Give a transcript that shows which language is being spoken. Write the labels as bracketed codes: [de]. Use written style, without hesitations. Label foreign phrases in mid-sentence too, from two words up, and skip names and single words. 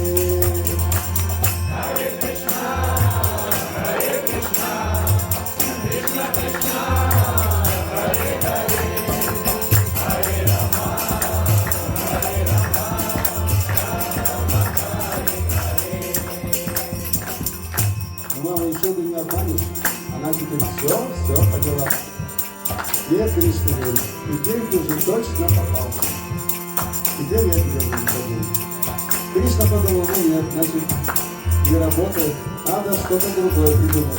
[sa] Hare Krishna, Hare Krishna, Krishna Krishna, Hare Hare, Hare Rama, Hare Rama. [ru] Мама, еще ты не обманешь, она теперь все поняла. Нет, Кришна говорит, теперь ты уже точно попал. Теперь я тебя не подумал. Кришна подумал: ну нет, значит, не работает, надо что-то другое придумать.